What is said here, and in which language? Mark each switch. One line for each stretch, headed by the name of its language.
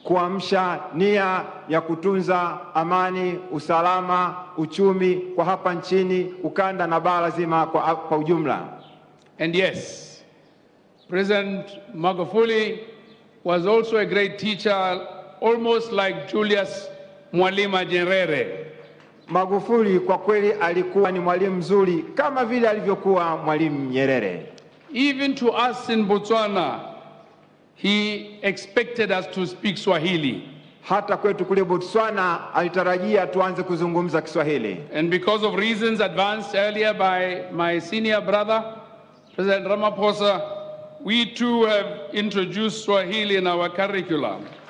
Swahili: Kuamsha nia ya kutunza amani, usalama, uchumi kwa hapa nchini, ukanda na bara zima kwa ujumla.
English: And yes, President Magufuli was also a great teacher, almost like Julius Mwalimu Nyerere.
Swahili: Magufuli kwa kweli alikuwa ni mwalimu mzuri kama vile alivyokuwa Mwalimu Nyerere.
English: Even to us in Botswana, he expected us to speak Swahili.
Swahili: Hata kwetu kule Botswana alitarajia tuanze kuzungumza Kiswahili.
English: And because of reasons advanced earlier by my senior brother, President Ramaphosa, we too have introduced Swahili in our curriculum.